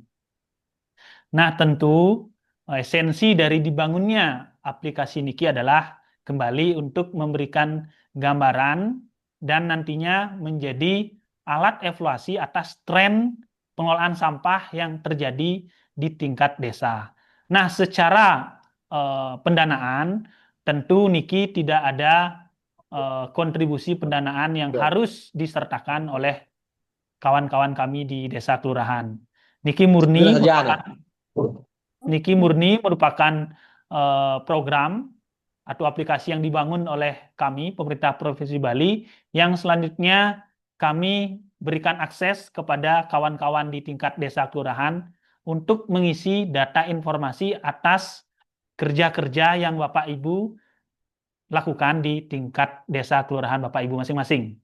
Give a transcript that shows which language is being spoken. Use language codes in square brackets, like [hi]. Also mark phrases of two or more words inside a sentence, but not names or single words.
[id] Nah, tentu esensi dari dibangunnya aplikasi niki adalah kembali untuk memberikan gambaran dan nantinya menjadi alat evaluasi atas tren pengelolaan sampah yang terjadi di tingkat desa. Nah, secara pendanaan tentu niki tidak ada kontribusi pendanaan yang harus disertakan oleh kawan-kawan kami di desa kelurahan. Niki murni merupakan program atau aplikasi yang dibangun oleh kami, pemerintah Provinsi Bali, yang selanjutnya kami berikan akses kepada kawan-kawan di tingkat desa kelurahan untuk mengisi data informasi atas kerja-kerja yang Bapak Ibu lakukan di tingkat desa kelurahan Bapak Ibu masing-masing.